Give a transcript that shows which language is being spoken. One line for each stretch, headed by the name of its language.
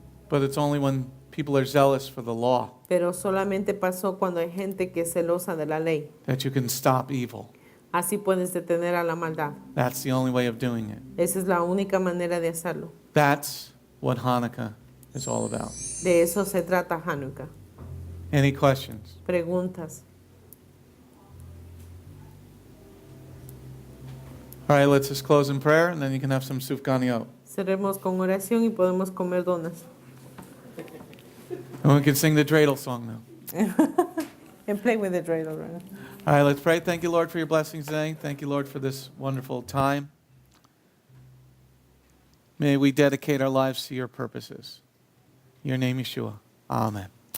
English: But it's only when people are zealous for the law
Spanish: Pero solamente pasó cuando hay gente que es celosa de la ley.
English: that you can stop evil.
Spanish: Así puedes detener a la maldad.
English: That's the only way of doing it.
Spanish: Esa es la única manera de hacerlo.
English: That's what Hanukkah is all about.
Spanish: De eso se trata Hanukkah.
English: Any questions?
Spanish: Preguntas.
English: All right, let's just close in prayer and then you can have some sufganiyot.
Spanish: Cerremos con oración y podemos comer donas.
English: And we can sing the dreidel song now. And play with the dreidel right now. All right, let's pray. Thank you, Lord, for your blessings today. Thank you, Lord, for this wonderful time. May we dedicate our lives to your purposes. In your name, Yeshua. Amen.